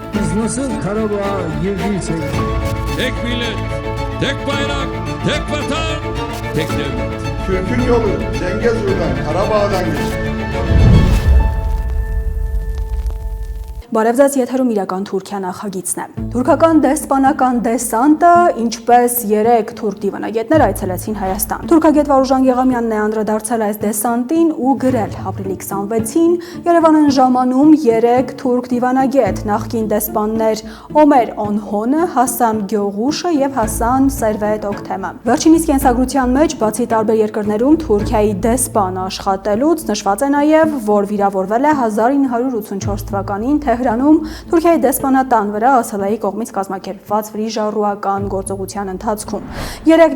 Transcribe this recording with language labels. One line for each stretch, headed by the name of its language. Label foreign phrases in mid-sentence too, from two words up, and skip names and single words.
Turkish: Biz nasıl Karabağ'a girdiysek... Tek millet, tek bayrak, tek vatan, tek devlet. Türk'ün yolu Zengezur'dan, Karabağ'dan geçti.
Armenian: Բարև ձեզ, եթերում իրական Թուրքիա նախագիծն է։ Թուրքական դեսպանական դեսանտը, ինչպես 3 թուրք դիվանագետներ այցելեցին Հայաստան։ Թուրքագետ Վարուժան Եղամյանն է անդրադարձել այս դեսանտին ու գրել ապրիլի 26-ին Երևան են ժամանում 3 թուրք դիվանագետ, նախկին դեսպաններ Օմեր Օնհոնը, Հասան Գյողուշը եւ Հասան Սերվետ Օքթեմը։ Վերջինիս կենսագրության մեջ, բացի տարբեր երկրներում Թուրքիայի դեսպան աշխատելուց, նշված է նաեւ, որ վիրավորվել է 1984 թվականին Թեհրանում Թուրքիայի դեսպանատան վրա ԱՍԼ-ի կողմից կազմակերպված վրիժառուական գործողության ընթացքում։ 3